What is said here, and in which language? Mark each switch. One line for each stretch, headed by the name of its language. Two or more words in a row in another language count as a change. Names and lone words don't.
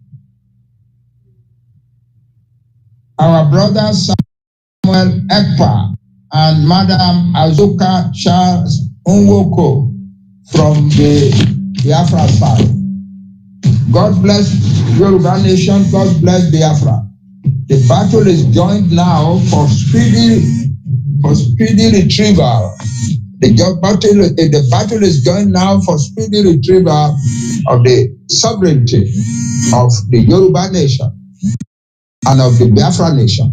English: Our brother Samuel EKPA and Madam Azuka Charles Nwoko from the Biafra side. God bless Yoruba nation, God bless Biafra. The battle is joined now for speedy retrieval. The battle is joined now for speedy retrieval of the sovereignty of the Yoruba nation and of the Biafra nation.